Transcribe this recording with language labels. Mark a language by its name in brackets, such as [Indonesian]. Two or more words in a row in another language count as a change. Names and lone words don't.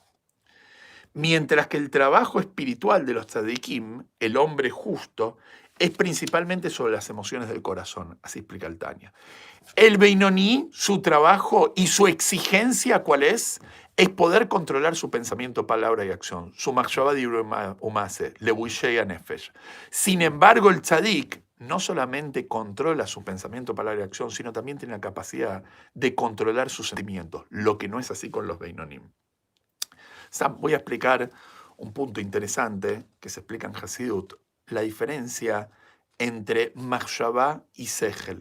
[Spanish] Mientras que el trabajo espiritual de los tzadikim, el hombre justo, es principalmente sobre las emociones del corazón, así explica el Tanya. El Beinoní, su trabajo y su exigencia, ¿cuál es? Es poder controlar su pensamiento, palabra y acción, su [Hebrew] מחשבה דיבור ומעשה לבושי נפש. [Spanish] Sin embargo, el tzadik no solamente controla su pensamiento, palabra y acción, sino también tiene la capacidad de controlar sus sentimientos, lo que no es así con los Beinonim. Voy a explicar un punto interesante que se explica en Hasidut, la diferencia entre Machshavá y Sehel.